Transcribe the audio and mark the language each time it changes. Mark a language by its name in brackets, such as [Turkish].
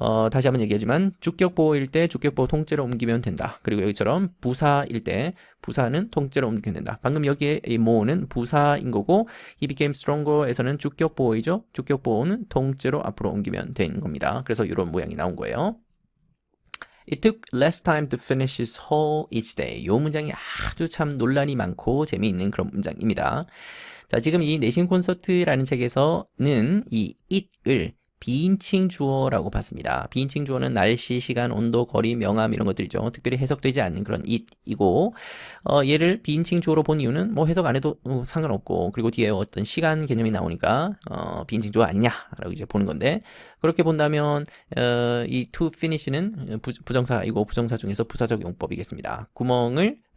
[Korean] 다시 한번 얘기하지만 주격보호일 때 주격보호 통째로 옮기면 된다. 그리고 여기처럼 부사일 때 부사는 통째로 옮기면 된다. 방금 여기에 이 more는 부사인 거고, [English] he became stronger [Korean] 에서는 주격보호이죠. 주격보호는 통째로 앞으로 옮기면 되는 겁니다. 그래서 이런 모양이 나온 거예요. [English] It took less time to finish his whole each day. [Korean] 이 문장이 아주 참 논란이 많고 재미있는 그런 문장입니다. 자, 지금 이 내신 콘서트라는 책에서는 이 it을 비인칭 주어라고 봤습니다. 비인칭 주어는 날씨, 시간, 온도, 거리, 명암 이런 것들이죠. 특별히 해석되지 않는 그런 it이고, 얘를 비인칭 주어로 본 이유는 뭐 해석 안 해도 상관없고, 그리고 뒤에 어떤 시간 개념이 나오니까 비인칭 주어 아니냐라고 이제 보는 건데, 그렇게 본다면 이 to finish는 부정사이고 부정사 중에서 부사적 용법이겠습니다. 구멍을